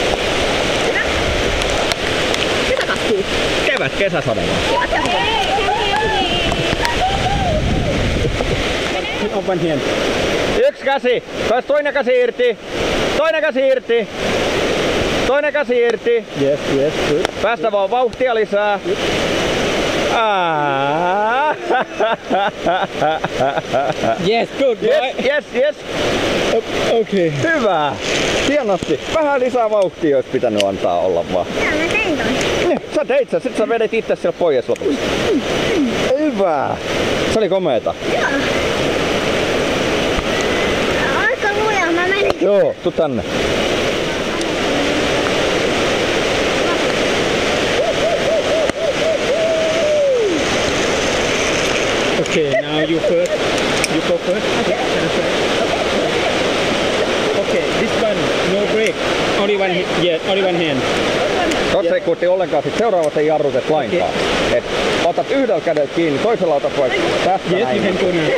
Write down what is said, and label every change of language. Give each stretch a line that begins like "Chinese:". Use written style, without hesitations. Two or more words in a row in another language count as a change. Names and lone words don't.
Finnish: Ketä kastuu? Kevät kesäsade vaan.
English: Open hand.
Finnish: Yksi käsi. Taas toinen käsi irti. Toinen käsi irti. Toinen käsi irti.
English: Yes, good.
Finnish: Päästä vaan vauhtia lisää.
English: Yes, good boy. Yes. Okay.
Finnish: Hyvä. Hienosti. Vähän lisää vauhtia olisi pitänyt antaa olla vaan. Joo, mä tein toi. Sä teit sen, sit sä vedet itse siellä pois lopuksi. Hyvä. Se oli komeeta. Joo. Aika luja, mä menin. Joo, tuu tänne.
English: Okay, now you first. You go first. Okay. Okay, this one no break. Only only one hand.
Finnish: Tuossa ei kuutti ollenkaan, sit seuraavat ei jarrutet lainkaan. Et otat yhdellä kädellä kiinni, toisella otat vaikka tästä
English: Yes,
Finnish: näin.
English: you can go now.